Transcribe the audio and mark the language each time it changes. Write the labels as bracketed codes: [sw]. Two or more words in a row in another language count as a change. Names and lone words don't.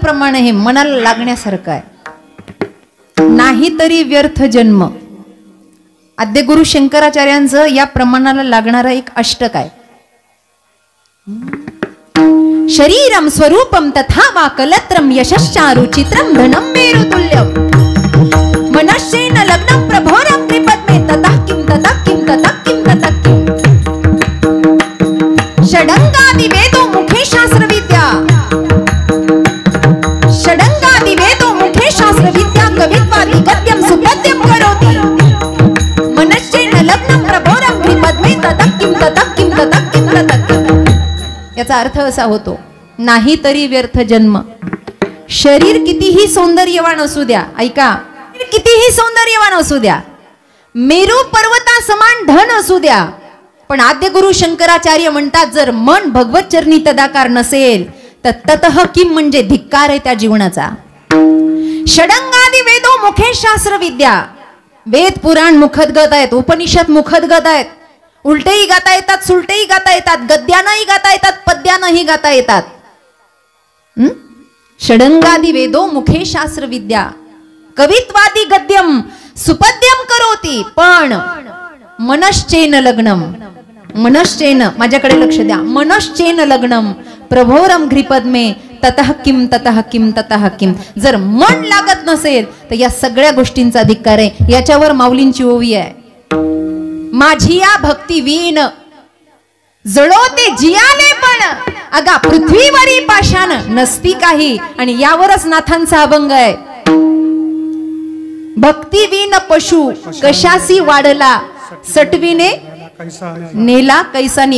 [mr] प्रमाण हे मनाला लागण्यासारखं आहे. नाही तरी व्यर्थ जन्म. आद्य गुरु शंकराचार्यांचं या प्रमाणाला लागणारं एक अष्टक आहे. [sa] शरीरम स्वरूपम तथा वा कलत्रम यशश्चारुचित्रम धनम मेरुतुल्यम मनश्चेन लग्नं प्रभोरम त्रिपद्मे ततः किं ततः किं ततः किं ततः किं. षडंगादि वेदो मुखे शास्त्र विद्या. षडंगादि वेदो मुखे शास्त्र विद्या कवित्वादि गद्यम सुपद्यम करोति. मनश्चेन लग्नं प्रभोरम त्रिपद्मे ततः किं ततः किं ततः किं ततः किं. [mr] याचा अर्थ असा होतो, नाही तरी व्यर्थ जन्म. शरीर कितीही सौंदर्यवान असू द्या, ऐका, कितीही सौंदर्यवान असू द्या, मेरू पर्वता समान धन असू द्या, पण आद्य गुरु शंकराचार्य म्हणतात जर मन भगवत चरणी तदाकार नसेल तर [sa] ततः किम [mr] म्हणजे धिक्कार आहे त्या जीवनाचा. [sa] षडंगादि वेदो मुखे शास्त्र विद्या. [mr] वेद पुराण मुखदगत आहेत, उपनिषद मुखदगत आहेत. उलटेही गाता येतात, सुलटेही गाता येतात, गद्यानंही गाता येतात, पद्यानंही गाता येतात. [sa] षडंगादि वेदो मुखे शास्त्र विद्या कवित्वादि गद्यम सुपद्यम करोति. पण मनश्चेन लग्नम, मनश्चेन, [mr] माझ्याकडे लक्ष द्या, [sa] मनश्चेन लग्नम प्रभोरम घ्रिपद्मे ततः किम ततः किम ततः किम. [mr] जर मन लागत नसेल तर या सगळ्या गोष्टींचा धिक्कार आहे. याच्यावर माऊलींची ओवी आहे, माझी या भक्ती वीण जळोते जियाले पण अगा पृथ्वीवरी पाषाण नसती काही. आणि यावरच नाथांचा अभंग आहे, भक्ती वीण पशु कशासी वाढला सटवीने नेला कैसानी.